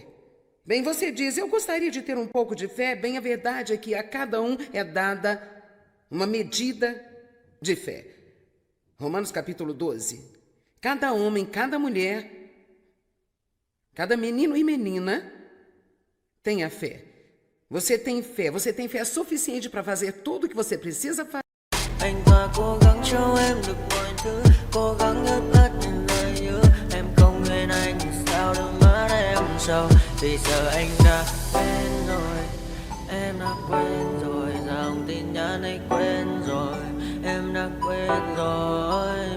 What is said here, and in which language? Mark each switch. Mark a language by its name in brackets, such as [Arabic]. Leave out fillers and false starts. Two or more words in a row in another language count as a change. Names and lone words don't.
[Portuguese] Bem, você diz, eu gostaria de ter um pouco de fé. Bem, a verdade é que a cada um é dada uma medida de fé. Romanos capítulo 12. Cada homem, cada mulher, cada menino e menina tem a fé. Você tem fé suficiente para fazer tudo o que você precisa fazer. [Vietnamese] Anh ta cố gắng cho em được mọi thứ, cố gắng ướt át những lời nhớ. Em không quên anh thì sao đôi mắt em sầu. Vì giờ anh đã quên rồi, em đã quên rồi. Dòng tin nhắn anh quên rồi, em đã quên rồi.